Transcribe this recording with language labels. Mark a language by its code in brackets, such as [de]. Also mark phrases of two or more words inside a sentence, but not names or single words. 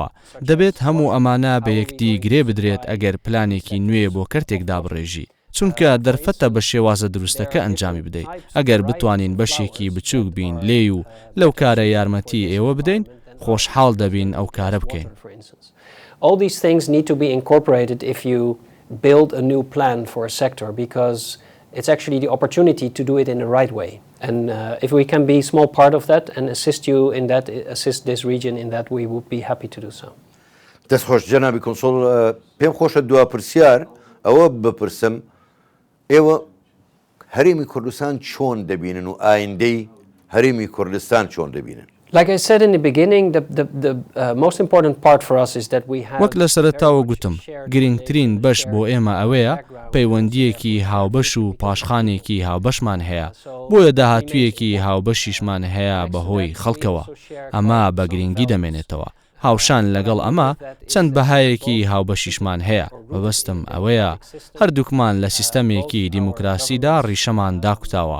[ckb] دەبێت هەموو ئەمانە بە یەکدی گرێ بدرێت ئەگەر پلانێکی نوێ بۆ کەرتێک دابڕێژی چونکە دەرفەتە بە شێوازە دروستەکە ئەنجامی بدەیت. ئەگەر بتوانین بەشێکی بچووک بین لێ و لەو کارە یارمەتی ئێوە بدەین خۆشحاڵ دەبین ئەو کارە بکەین. [en] All these things need to be incorporated if you build a new plan for a sector because it's actually the opportunity to do it in the right way. And if we can be a small part of that and assist you in that, assist this region in that, we would be happy to do so. [ckb] دەستخۆش جەنابی کۆنسۆڵ پێم خۆشە دوا پرسیار ئەوە بپرسم ئێوە هەرێمی کوردستان چۆن دەبینن و ئایندەی هەرێمی کوردستان چۆن دەبینن؟ [en] Like I said in the beginning, the most important part for us is that we have [ckb] وەک لە سەرەتاوە گوتم گرنگترین بەش بۆ ئێمە ئەوەیە پەیوەندیەکی هاوبەش و پاشخانێکی هاوبەشمان هەیە بۆیە داهاتوویەکی هاوبەشیشمان هەیە بەهۆی خەڵکەوە ئەمە بە گرنگی دەمێنێتەوە. هاوشان لەگەڵ ئەمە چەند بەهایەکی هاوبەشیشمان هەیە بەبەستم ئەوەیە هەردووکمان لە سیستەمێکی دیموکراسیدا ڕیشەمان داکوتاوە.